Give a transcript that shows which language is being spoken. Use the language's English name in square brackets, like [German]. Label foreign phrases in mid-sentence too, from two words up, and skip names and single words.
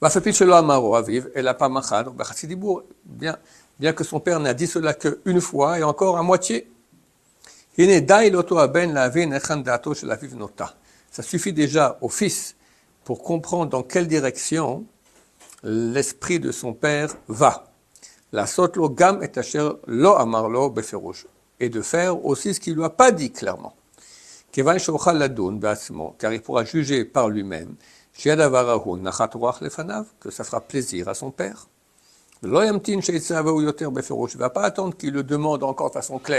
[French] Bien que son père n'a dit cela qu'une fois et encore à moitié. Ça suffit déjà au fils pour comprendre dans quelle direction l'esprit de son père va. [Hebrew] לעשות לו גם את אשר לא אמר לו בפירוש. [French] Et de faire aussi ce qu'il ne lui a pas dit clairement. Car il pourra juger par lui-même que ça fera plaisir à son père. Il ne va pas attendre qu'il le demande encore de façon claire.